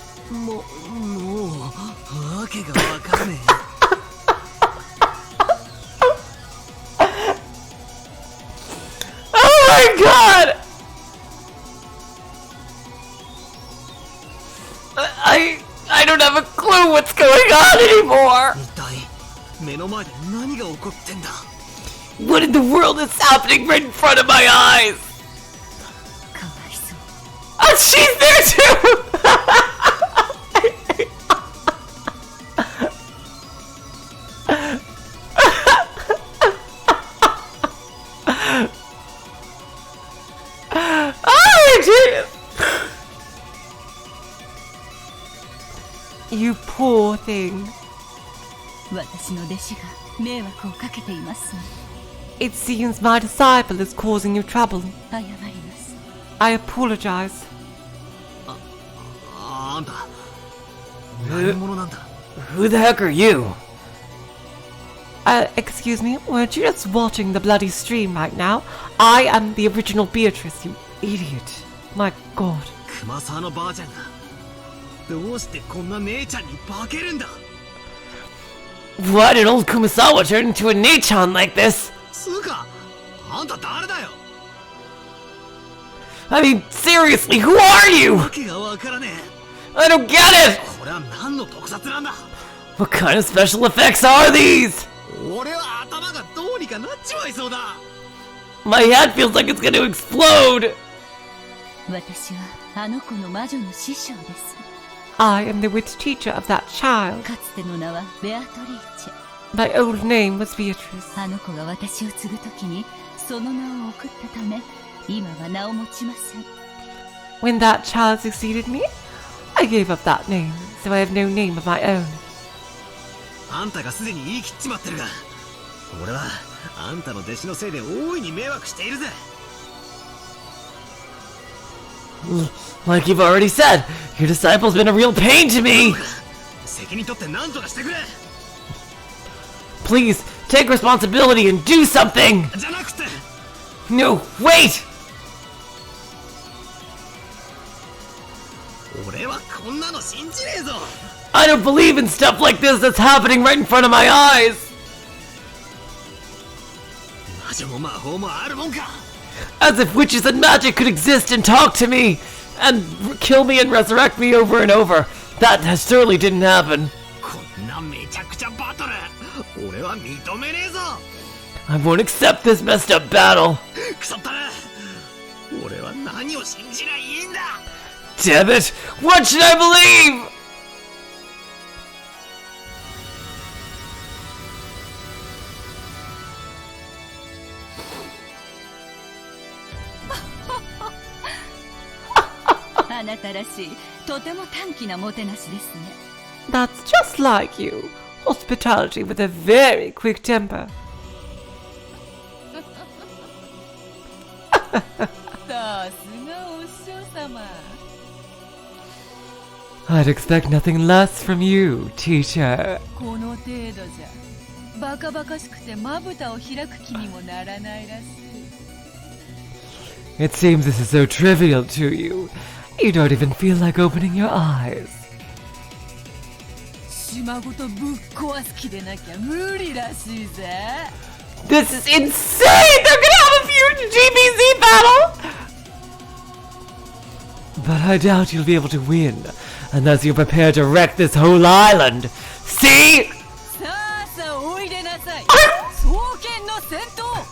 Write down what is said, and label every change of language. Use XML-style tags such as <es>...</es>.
<ja>もうわけがわかんね</ja> <en>Oh my god! I don't have a clue what's going on anymore!</en> <ja>え一体目の前で何が起こってんだ</ja> <en>What in the world is happening right in front of my eyes?</en> <ja>かわいそう</ja> <en>Oh, she's there too! Oh, jeez! You poor thing.</en> <ja>私の弟子が迷惑をかけています</ja> <en>It seems my disciple is causing you trouble.</en> <ja>謝ります</ja> <en>I apologize.</en> <ja>あんた何者なんだ</ja> <en>Who the heck are you? Excuse me, weren't you just watching the bloody stream right now? I am the original Beatrice, you idiot. My god.</en> <ja>熊沢のばあちゃんがどうしてこんな姉ちゃんに化けるんだ</ja> <en>Why did old Kumasawa turn into a Nechan like this?</en> <ja>つうかあんた誰だよ</ja> <en>I mean, seriously, who are you?</en> <ja>わけがわからね</ja> <en>I don't get え it!</en> <ja>これは何の特撮なんだ</ja> <en>What kind of special effects are these?</en> <ja>俺は頭がどうにかなっちまいそうだ</ja> <en>My head feels like it's gonna explode!</en> <ja>私はあの子の魔女の師匠です</ja> <en>I am the witch teacher of that child.</en> <ja>かつての名はベアトリーチェ</ja> <en>My old name was Beatrice.</en> <ja>あの子が私を継ぐときにその名を送ったため今は名を持ちません</ja> <en>When that child succeeded me, I gave up that name, so I have no name of my own.</en> <ja>あんたがすでに言い切っちまってるが俺はあんたの弟子のせいで大いに迷惑しているぜ</ja> <en>Like you've already said, your disciple's been a real pain to me!</en> <ja>責任取って何とかしてくれ</ja> <en>Please, take responsibility and do something!</en> <ja>じゃなくて</ja> <en>No, wait!</en> <ja>俺はこんなの信じねえぞ</ja> <en>I don't believe in stuff like this that's happening right in front of my eyes!</en> <ja>魔女も魔法もあるもんか</ja> <en>As if witches and magic could exist and talk to me! And kill me and resurrect me over and over! That certainly didn't happen.</en> <ja>こんなめちゃくちゃバトル俺は認めねえぞ</ja> <en>I won't accept this messed up battle!</en> <ja>クソったな俺は何を信じりゃいいんだ</ja> <en>Damn it! What should I believe?</en> <ja>あなたらしいとても短気なもてなしですね</ja> <en>That's just like you. Hospitality with a very quick temper.</en> <ja>さすがお師匠様</ja> <en>I'd expect nothing less from you, teacher.</en> <ja>この程度じゃバカバカしくてまぶたを開く気にもならないらしい</ja> <en>It seems this is so trivial to you. You don't even feel like opening your eyes.</en> <ja>島ごとぶっ壊す気でなきゃ無理らしいぜ</ja> <en>This is insane! They're gonna have a huge GBZ battle! But I doubt you'll be able to win unless you're prepared to wreck this whole island. See?</en> <ja>さあさあおいでなさい双剣の戦闘</ja>